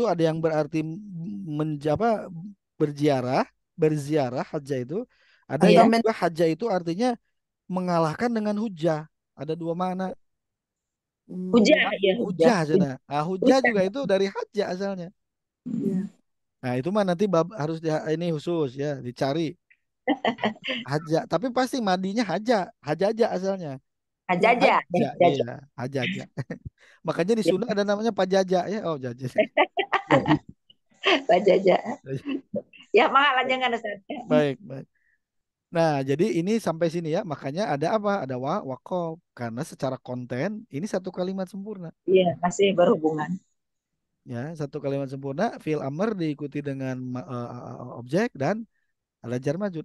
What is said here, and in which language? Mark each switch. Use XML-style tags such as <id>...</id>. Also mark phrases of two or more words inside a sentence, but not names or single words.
<id>itu ada yang berarti berziarah hajjah itu. Ada Atau yang men- juga hajjah itu artinya mengalahkan dengan hujah. Ada dua makna. Hujah ya. Hujah sana. Nah, hujah juga itu dari hajjah asalnya. Ya. Nah, itu mah nanti harus ini khusus ya, dicari. Hajjah, tapi pasti madinya hajaja asalnya. Hajaja. Haja, iya, hajaja. Makanya di Sunda ada namanya pajaja ya. Oh, jaja. Hajaja. Ya mahal aja kan Ustaz. Baik, baik. Nah, jadi ini sampai sini ya. Makanya ada apa? Ada wakof. Karena secara konten ini satu kalimat sempurna. Iya masih berhubungan. Ya, satu kalimat sempurna,</id> <ar>fi'il amr</ar> <id>diikuti dengan objek dan ada</id> <ar>jar majrur.</ar>